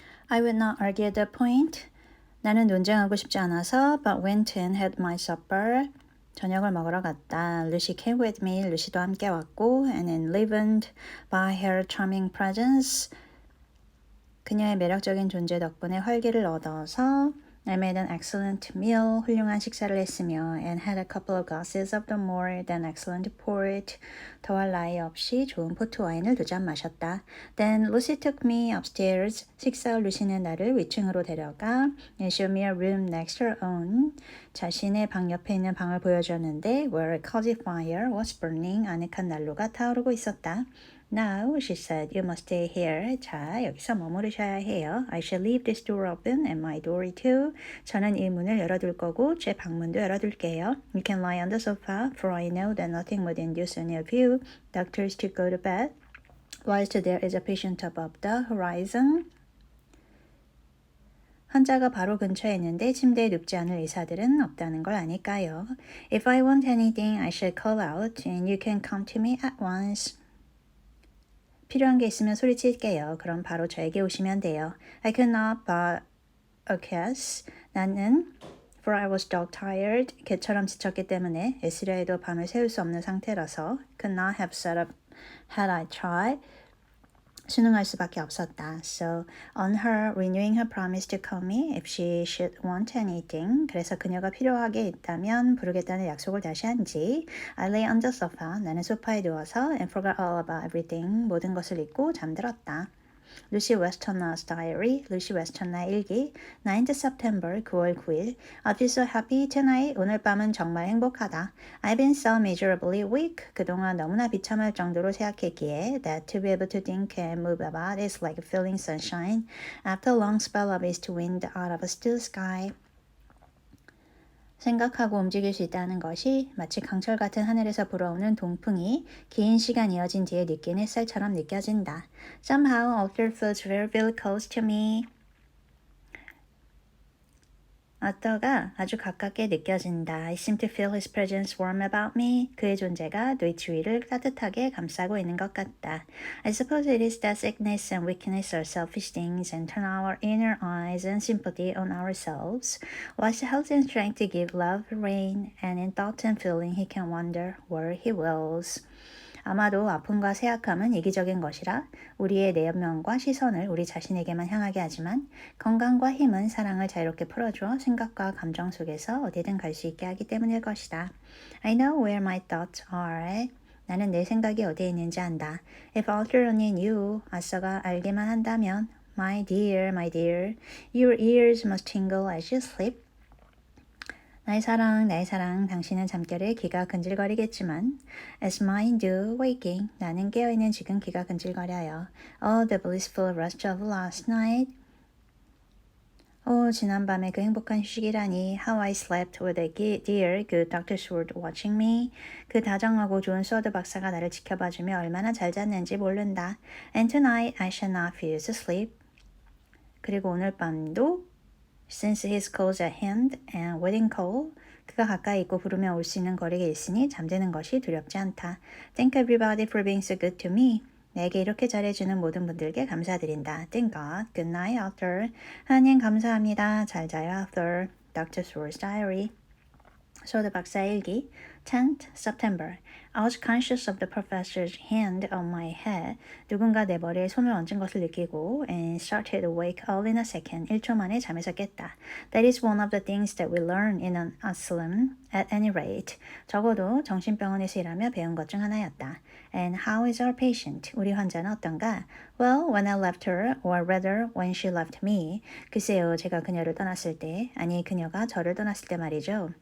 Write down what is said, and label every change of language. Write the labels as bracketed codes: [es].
[en] I would not argue the point. [ko] 나는 논쟁하고 싶지 않아서 [en] but went and had my supper. [ko] 저녁을 먹으러 갔다. [en] Lucy came with me. [ko] 루시도 함께 왔고 [en] and enlivened by her charming presence. [ko] 그녀의 매력적인 존재 덕분에 활기를 얻어서 [en] I made an excellent meal. [ko] 훌륭한 식사를 했으며 [en] and had a couple of glasses of the more than excellent port. [ko] 더할 나위 없이 좋은 포트와인을 2잔 마셨다. [en] Then Lucy took me upstairs. [ko] 식사 후 루시는 나를 위층으로 데려가 [en] and showed me a room next to her own. [ko] 자신의 방 옆에 있는 방을 보여줬는데 [en] where a cozy fire was burning. [ko] 아늑한 난로가 타오르고 있었다. [en] Now, she said, you must stay here. [ko] 자, 여기서 머무르셔야 해요. [en] I shall leave this door open and my door too. [ko] 저는 이 문을 열어둘 거고 제 방문도 열어둘게요. [en] You can lie on the sofa, for I know that nothing would induce any of you doctors to go to bed whilst there is a patient above the horizon. [ko] 환자가 바로 근처에 있는데 침대에 눕지 않을 의사들은 없다는 걸 아니까요. [en] If I want anything, I shall call out and you can come to me at once. [ko] 필요한 게 있으면 소리칠게요. 그럼 바로 저에게 오시면 돼요. [en] I could not but acquiesce. [ko] 나는 [en] for I was dog tired. [ko] 개처럼 지쳤기 때문에 애쓰려 해도 밤을 새울 수 없는 상태라서 [en] could not have sat up had I tried. [ko] 순응할 수밖에 없었다. [en] So, on her renewing her promise to call me if she should want anything. [ko] 그래서 그녀가 필요하게 있다면 부르겠다는 약속을 다시 한지 [en] I lay on the sofa. [ko] 나는 소파에 누워서 [en] and forgot all about everything. [ko] 모든 것을 잊고 잠들었다. 루시 웨스턴나's diary, 루시 웨스턴나 일기, 9th September, 9월 9일. [en] I feel so happy tonight. [ko] 오늘 밤은 정말 행복하다. [en] I've been so miserably weak. [ko] 그동안 너무나 비참할 정도로 생각했기에 [en] that to be able to think and move about is like feeling sunshine after a long spell of east wind out of a still sky. [ko] 생각하고 움직일 수 있다는 것이 마치 강철 같은 하늘에서 불어오는 동풍이 긴 시간 이어진 뒤에 느낀 햇살처럼 느껴진다. [en] Somehow Arthur feels very, very close to me. [ko] 아더가 아주 가깝게 느껴진다. [en] I seem to feel his presence warm about me. [ko] 그의 존재가 내 주위를 따뜻하게 감싸고 있는 것 같다. [en] I suppose it is that sickness and weakness are selfish things and turn our inner eyes and sympathy on ourselves. Whilst health and strength to give love reign, and in thought and feeling he can wander where he wills. [ko] 아마도 아픔과 쇠약함은 이기적인 것이라 우리의 내면과 시선을 우리 자신에게만 향하게 하지만 건강과 힘은 사랑을 자유롭게 풀어주어 생각과 감정 속에서 어디든 갈 수 있게 하기 때문일 것이다. [en] I know where my thoughts are. [ko] 나는 내 생각이 어디에 있는지 안다. [en] If Arthur only knew, [ko] 아서가 알기만 한다면 [en] my dear, your ears must tingle as you sleep. [ko] 나의 사랑, 당신은 잠결에 귀가 근질거리겠지만 [en] as mine do waking, [ko] 나는 깨어있는 지금 귀가 근질거려요. [en] Oh, the blissful rest of last night. [ko] 지난밤의 그 행복한 휴식이라니. [en] How I slept with a dear good Dr. Sword watching me. [ko] 그 다정하고 좋은 스워드 박사가 나를 지켜봐주며 얼마나 잘 잤는지 모른다. [en] And tonight I shall not refuse to sleep. [ko] 그리고 오늘 밤도 [en] Since his calls at hand and waiting call, [ko] 그가 가까이 있고 부르며 올 수 있는 거리에 있으니 잠드는 것이 두렵지 않다. [en] Thank everybody for being so good to me. [ko] 내게 이렇게 잘해주는 모든 분들께 감사드린다. [en] Thank God. Good night, Arthur. [ko] 하나님 감사합니다. 잘 자요, Arthur. [en] Dr. Sewell's diary. [ko] 소드 박사의 일기. [en] 10th September. I was conscious of the professor's hand on my head. [ko] 누군가 내 머리에 손을 얹은 것을 느끼고 [en] and started awake all in a second. [ko] 1초 만에 잠에서 깼다. [en] That is one of the things that we learn in an asylum at any rate. [ko] 적어도 정신병원에서 일하며 배운 것 중 하나였다. [en] And how is our patient? [ko] 우리 환자는 어떤가? [en] Well, when I left her, or rather when she left me. [ko] 글쎄요, 제가 그녀를 떠났을 때, 아니 그녀가 저를 떠났을 때 말이죠.